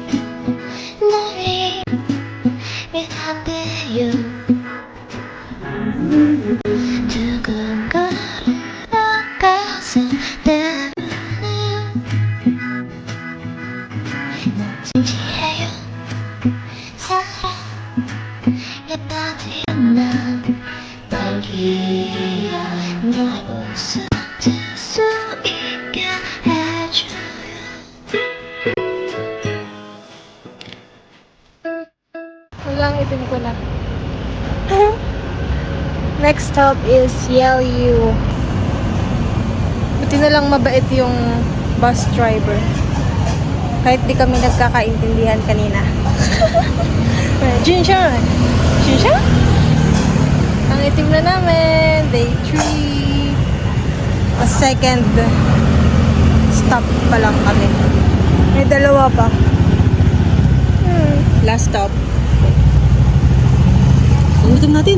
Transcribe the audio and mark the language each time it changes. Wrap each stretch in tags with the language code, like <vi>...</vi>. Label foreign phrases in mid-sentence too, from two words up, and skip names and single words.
<ko>널 미안해요 두근거리는 가슴 때문에 진지해요 사랑에 빠진 난 빨리 널 웃어줄 수 있게 해줘요</ko> <tl>Walang itim ko na.</tl> <en>Next stop is Yelyu.</en> <tl>Buti na lang mabait yung bus driver. Kahit di kami nagkakaintindihan kanina. Jinshan! Jinshan? Ang itim na namin.</tl> <en>Day 3. A second stop</en> <tl>pa lang kami. May dalawa pa.</tl> <en>Last stop.</en> <tl>Ang itim natin.</tl>